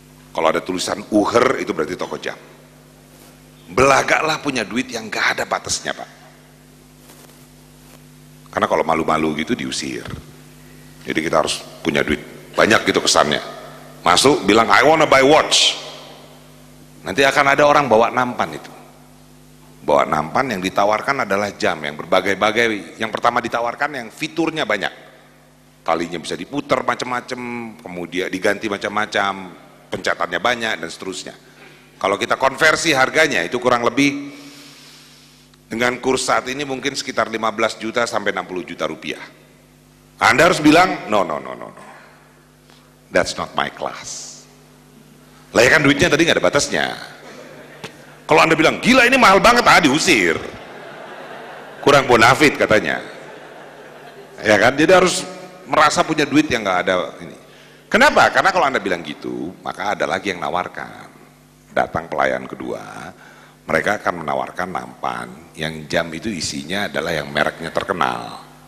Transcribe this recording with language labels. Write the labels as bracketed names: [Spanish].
[Indonesian] Kalau ada tulisan Uher itu berarti toko jam. Belagaklah punya duit yang gak ada batasnya, Pak. Karena kalau malu-malu gitu diusir. Jadi kita harus punya duit banyak gitu kesannya. Masuk bilang [English] I wanna buy watch. [Indonesian] Nanti akan ada orang bawa nampan itu. Bawa nampan yang ditawarkan adalah jam yang berbagai-bagai. Yang pertama ditawarkan yang fiturnya banyak. Talinya bisa diputar macam-macam, kemudian diganti macam-macam, pencetannya banyak dan seterusnya. Kalau kita konversi harganya itu kurang lebih dengan kurs saat ini mungkin sekitar 15 juta sampai 60 juta rupiah. Anda harus bilang [English] no. That's not my class. [Indonesian] Lah ya kan duitnya tadi nggak ada batasnya. Kalau Anda bilang, gila ini mahal banget, diusir. Kurang bonafit katanya. Ya kan, jadi harus merasa punya duit yang nggak ada ini. Kenapa? Karena kalau Anda bilang gitu, maka ada lagi yang nawarkan. Datang pelayan kedua, mereka akan menawarkan nampan yang jam itu isinya adalah yang mereknya terkenal.